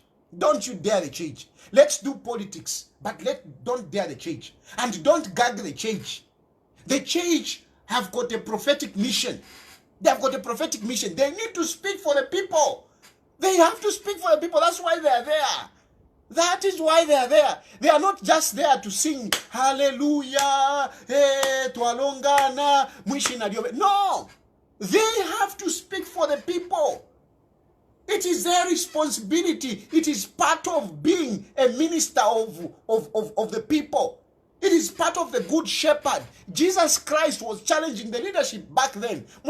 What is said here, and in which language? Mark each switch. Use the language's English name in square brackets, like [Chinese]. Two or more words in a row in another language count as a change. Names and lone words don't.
[English] Don't you dare the church. Let's do politics, but don't dare the church. And don't gag the church. The church have got a prophetic mission. They have got a prophetic mission. They need to speak for the people. They have to speak for the people. That's why they are there. That is why they are there. They are not just there to sing hallelujah, [Bemba] tualongana, mwishina diobe. [English] No. They have to speak for the people. It is their responsibility. It is part of being a minister of the people. It is part of the good shepherd. Jesus Christ was challenging the leadership back then.